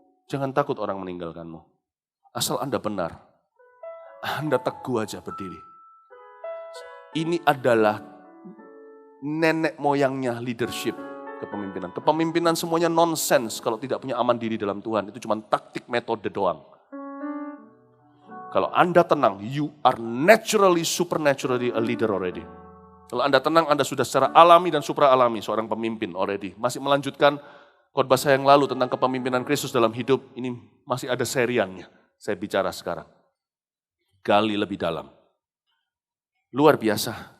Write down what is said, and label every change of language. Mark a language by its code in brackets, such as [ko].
[id] Jangan takut orang meninggalkanmu. Asal Anda benar. Anda teguh aja berdiri. Ini adalah nenek moyangnya leadership, kepemimpinan. Kepemimpinan semuanya nonsense kalau tidak punya aman diri dalam Tuhan. Itu cuma taktik metode doang. Kalau Anda tenang, [en] you are naturally, supernaturally a leader already. [id] Kalau Anda tenang, Anda sudah secara alami dan supra alami seorang pemimpin [en] already. [id] Masih melanjutkan khotbah saya yang lalu tentang kepemimpinan Kristus dalam hidup, ini masih ada seriannya. Saya bicara sekarang. Gali lebih dalam. Luar biasa.